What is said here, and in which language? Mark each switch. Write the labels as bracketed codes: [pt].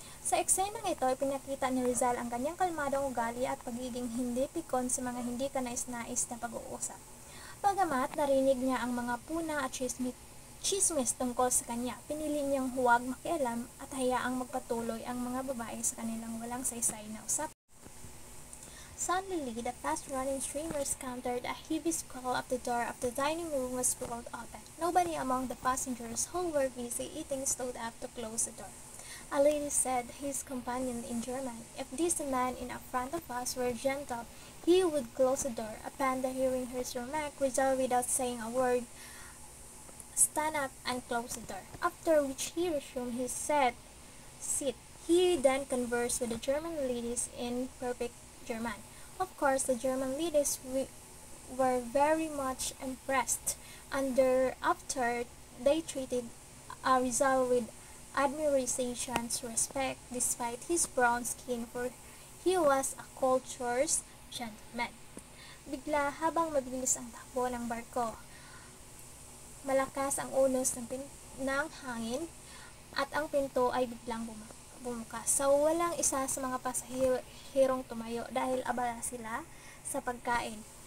[tl] Sa eksenang ito, ipinakita ni Rizal ang kanyang kalmadong ugali at pagiging hindi pikon sa mga hindi kanais-nais na pag-uusap. Bagamat narinig niya ang mga puna at chismis tungkol sa kanya, pinili niyang huwag makialam at hayaang magpatuloy ang mga babae sa kanilang walang saysay na usapan. [en] Suddenly, the fast-running streamers countered a heavy squall at the door of the dining room was pulled open. Nobody among the passengers who were busy eating stood up to close the door. A lady said his companion in German, "If this man in front of us were gentle, he would close the door." Upon hearing her remark, Rizal, without saying a word, stand up and close the door, after which he resumed his seat. He then conversed with the German ladies in perfect German. Of course, the German ladies were very much impressed, and after they treated Rizal with admiration and respect despite his brown skin, for he was a cultured gentleman. [tl] Bigla, habang mabilis ang takbo ng barko, malakas ang unos ng hangin at ang pinto ay biglang bumukas. So, walang isa sa mga pasahirong tumayo dahil abala sila sa pagkain.